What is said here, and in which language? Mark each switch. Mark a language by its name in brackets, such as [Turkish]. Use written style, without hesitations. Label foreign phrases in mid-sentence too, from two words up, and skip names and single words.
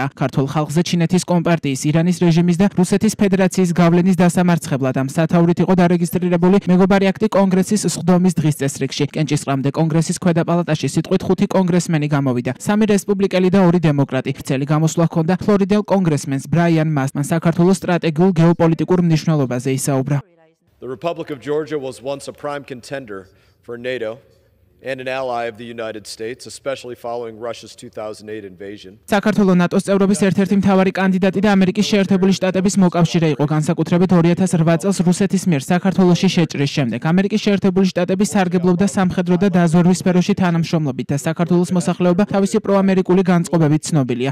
[Georgian] ქართულ ხალხზე ჩინეთის კომპარტიის, ირანის რეჟიმის და რუსეთის ფედერაციის გავლენის დასამარცხებლად ამ სათაურით იყო დარეგისტრირებული მეგობარი აქტი კონგრესის სხდომის დღის წესრიგში. კენჭისყრამდე კონგრესის ქვედა პალატაში სიტყვით 5 კონგრესმენი გამოვიდა. 3 რესპუბლიკელი და 2 დემოკრატი. ვრცელი გამოსვლა ჰქონდა ფლორიდელ კონგრესმენს ბრაიან მასმა საქართველოს სტრატეგიულ გეოპოლიტიკურ მნიშვნელობაზე ისაუბრა. [English] The Republic of Georgia was once a prime contender for NATO and an ally of the United States, especially following Russia's 2008 invasion. [Georgian] საქართველოს ნატოს წევრობის ერთ-ერთი მთავარი კანდიდატი და ამერიკის შეერთებული შტატების მოკავშირე იყო, განსაკუთრებით 2008 წელს რუსეთის მიერ საქართველოში შეჭრის შემდეგ. ამერიკის შეერთებული შტატები სარგებლობდა სამხედრო და დაზვერვის სფეროში თანამშრომლობით და საქართველოს მოსახლეობა თავისი პროამერიკული განწყობებით ცნობილია.